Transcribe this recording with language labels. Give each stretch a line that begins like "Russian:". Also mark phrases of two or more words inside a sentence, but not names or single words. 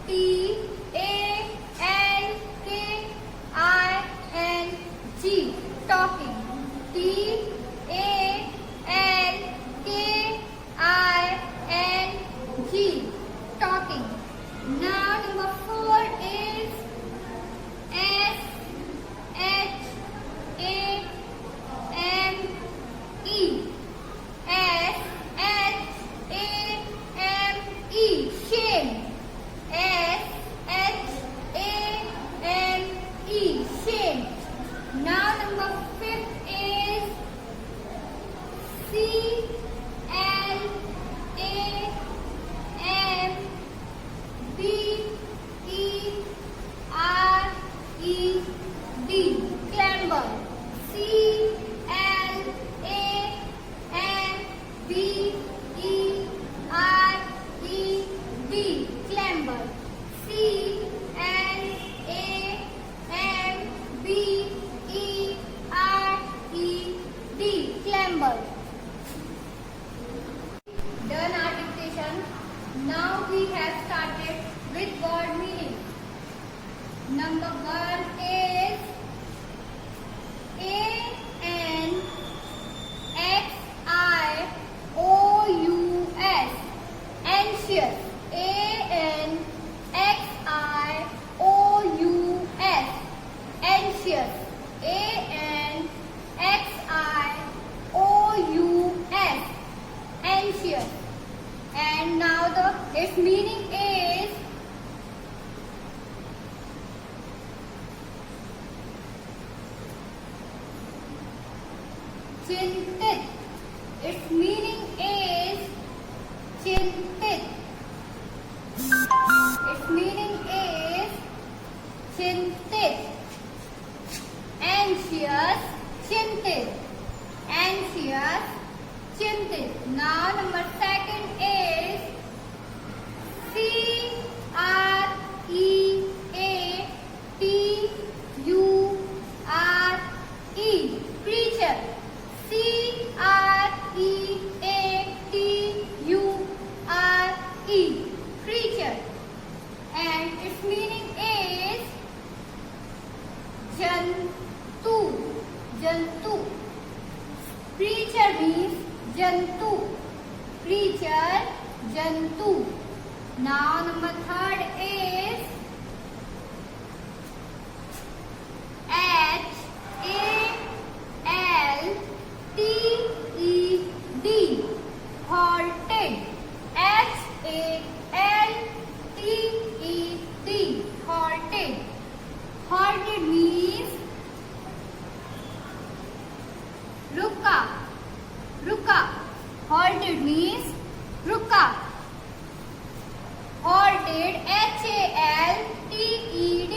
English: T-A-L-K-I-N-G, talking. T-A-L-K-I-N-G, talking. Now number 4 is S-H-A-M-E. S-H-A-M-E, shame. S-H-A-M-E, shame. Now number 5 is C-L-A-M-B-E-R-E-D, clamber. C-L-A-M-B-E-R-E-D, clamber. C-L-A-M-B-E-R-E-D, clamber. Done our dictation. Now we have started with word meaning. Number 1 is A-N-X-I-O-U-S, anxious. A-N-X-I-O-U-S, anxious. A-N-X-I-O-U-S, anxious. And now its meaning is chintit. Its meaning is chintit. Its meaning is chintit. Anxious, chintit. Anxious, chintit. Now number 2 is C-R-E-A-T-U-R-E, preacher. C-R-E-A-T-U-R-E, preacher. And its meaning is jantu. Jantu. Preacher means jantu. Preacher, jantu. Now number 3 is H-A-L-T-E-D, halted. H-A-L-T-E-D, halted. Halted means
Hindi: रुका, रुका.
English: Halted means रुका. Halted, HALTED.